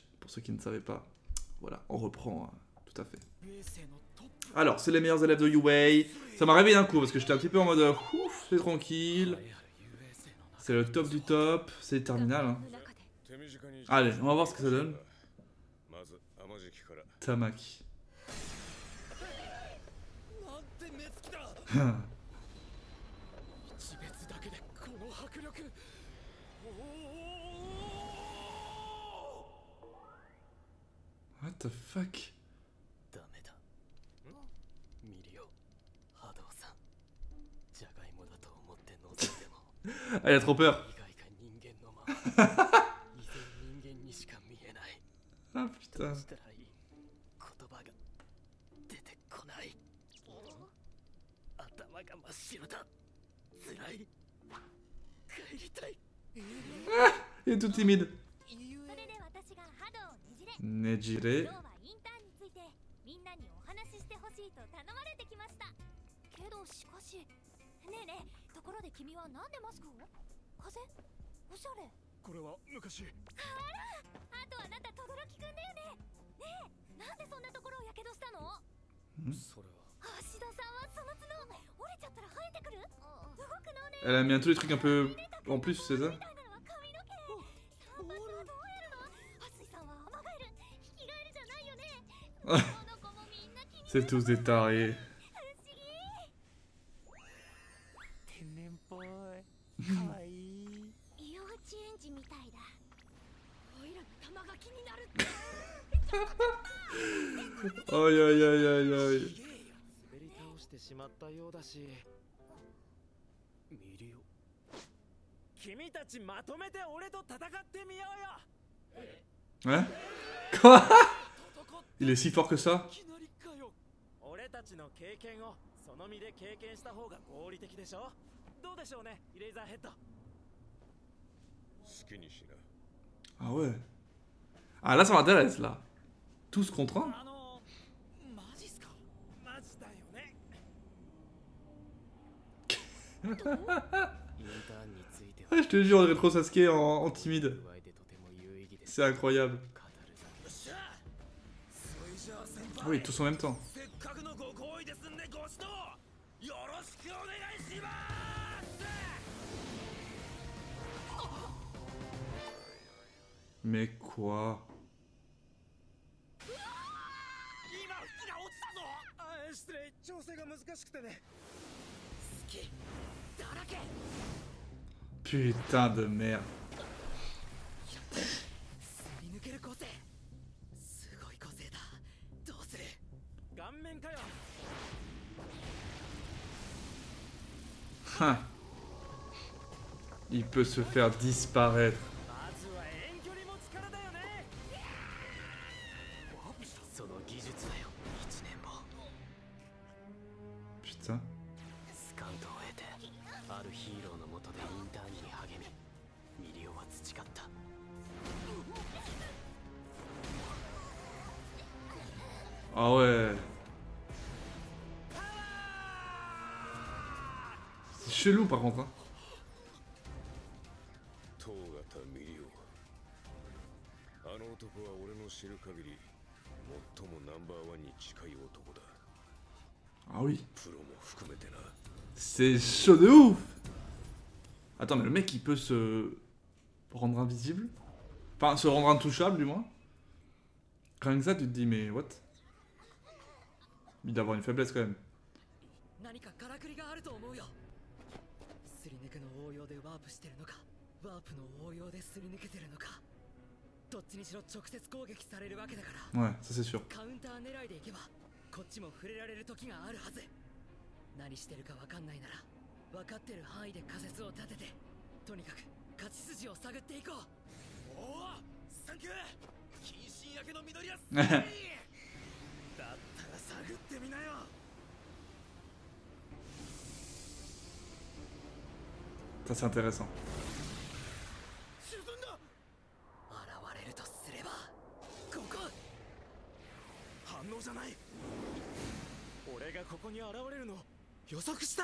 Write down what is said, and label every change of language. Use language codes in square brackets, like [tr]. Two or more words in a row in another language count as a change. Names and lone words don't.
[fr] Pour ceux qui ne savaient pas, voilà, on reprend tout à fait. Alors, c'est les meilleurs élèves de UA. Ça m'a réveillé d'un coup parce que j'étais un petit peu en mode ouf, c'est tranquille. C'est le top du top, c'est terminal. Hein. Allez, on va voir ce que ça donne. [en] Tamaki. What the fuck? [fr] Elle a trop peur. Ah putain. Ah, il est tout timide. Nejire. [ja] ところで君はなんでマスクを？風邪？おしゃれ。これは昔。あら、あとあなた轟くんだよね。ねえ、なんでそんなところをやけどしたの？それは。橋田さんはその角折れちゃったら生えてくる？動くのね。 [fr] Elle a mis tous les trucs un peu en plus, c'est ça? C'est tous des tarés. [ja] 幼稚園児みたいだ。おいらの玉が気になる。 [fr] Aïe aïe aïe aïe aïe. [ja] 滑り倒してしまったようだし。見るよ。君たちまとめて俺と戦ってみようよ。 [fr] Ouais. Quoi? Il est si fort que ça? [ja] いきなりかよ。俺たちの経験をその身で経験した方が合理的でしょ。どうでしょうね、イレイザーヘッド。好きにしな。 [fr] Ah ouais. Ah là ça m'intéresse là. Tous contre un? [ja] マジっすか。マジだよね。 [fr] Ah, je te jure, le rétro Sasuke en timide. C'est incroyable. Ah oui, tous en même temps. [ja] せっかくのご好意ですんでご指導よろしくお願いします。 [fr] Mais quoi? [ja] 今服が落ちたぞ。あ、失礼、調整が難しくてね。好きだらけ。 [fr] Putain de merde. [ja] すり抜ける個性。すごい個性だ。どうする？顔面かよ。 [fr] Hein. Il peut se faire disparaître. [ja] まずは遠距離も力だよね。その技術だよ。1年も。 [fr] Putain. [ja] スカウトを得て、あるヒーローの下でインターンに励み、ミリオは培った。 [fr] Ah ouais. C'est chelou par contre. Hein. [ja] 東方ミリオ。あの男は俺の知る限り最もナンバーワンに近い男だ。 [fr] Ah oui. [ja] プロも含めてな。 [fr] C'est chaud de ouf. Attends, mais le mec il peut se rendre invisible? Enfin, se rendre intouchable du moins. Rien que ça, tu te dis, mais what? Il doit avoir une faiblesse quand même. [ja] 何かからくりがあると思うよ。すり抜けの応用でワープしてるのか、ワープの応用ですり抜けてるのか。どっちにしろ直接攻撃されるわけだから。 [fr] Ouais, ça c'est sûr. [ja] カウンター狙いでいけば、こっちも触れられる時があるはず。何してるかわかんないなら、分かってる範囲で仮説を立てて、とにかく勝ち筋を探っていこう。おお、サンキュー。近親焼けの緑やす。だったら探ってみなよ。 [fr] Ça c'est intéressant. [ja] 沈んだ。現れるとすれば、ここ。反応じゃない。俺がここに現れるのを予測した。